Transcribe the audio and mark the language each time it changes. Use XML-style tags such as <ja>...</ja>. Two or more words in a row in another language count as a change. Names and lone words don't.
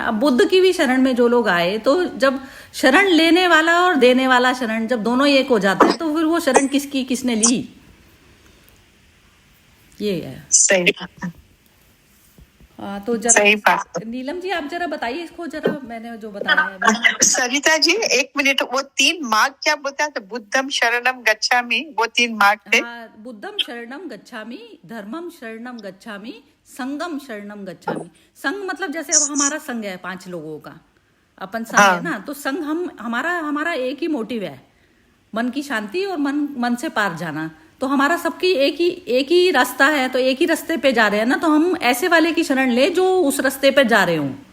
<hi>अब बुद्ध की भी शरण में जो लोग आए, तो जब शरण लेने वाला और देने वाला शरण जब दोनों एक हो जाते हैं, तो फिर वो शरण किसकी, किसने ली? ये है। सही तो जरा सही बात। नीलम जी आप जरा बताइए इसको, जरा मैंने जो बताया है। सरिता जी 1 मिनट, वो 3 मार्ग क्या बोलता है?</hi> <pi>बुद्धम शरणम गच्छामि,</pi> <hi>वो 3 मार्ग थे। हाँ,</hi> <pi>बुद्धम शरणम गच्छामि, धर्मम शरणम गच्छामि, संगम शरणम गच्छामि।</pi> <hi>संग मतलब जैसे अब हमारा संग है 5 लोगों का, अपन संग है ना, तो संग हमारा एक ही मोटिव है, मन की शांति और मन से पार जाना। तो हमारा सबकी एक ही रास्ता है, तो एक ही रास्ते पे जा रहे हैं ना, तो हम ऐसे वाले की शरण ले जो उस रास्ते पे जा रहे हो।</hi>